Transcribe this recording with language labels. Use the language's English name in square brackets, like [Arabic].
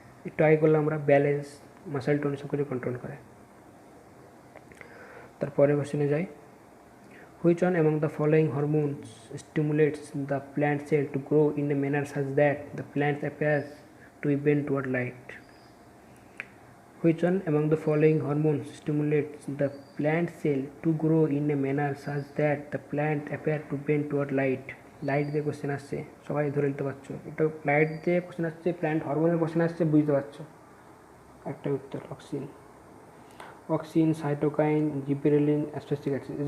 [Bangla] একটু আগে করলাম আমরা, ব্যালেন্স, মাসেল টোন, সব কিছু কন্ট্রোল করে। তারপরে কোশ্চেনে যাই। [English] Which one among the following hormones stimulates the plant cell to grow in a manner such that the plant appears to be bent toward light? Which one among the following hormones stimulates the plant cell to grow in a manner such that the plant appear to bend toward light? [Bangla] Light দিয়ে question আসছে, সবাই ধরে নিতে পারছো। এটা light দিয়ে question আসছে, plant হরমোনের কোশ্চেন আসছে, বুঝতে পারছো। একটা উত্তর auxin, cytokine, gibberellin, aspartic acid.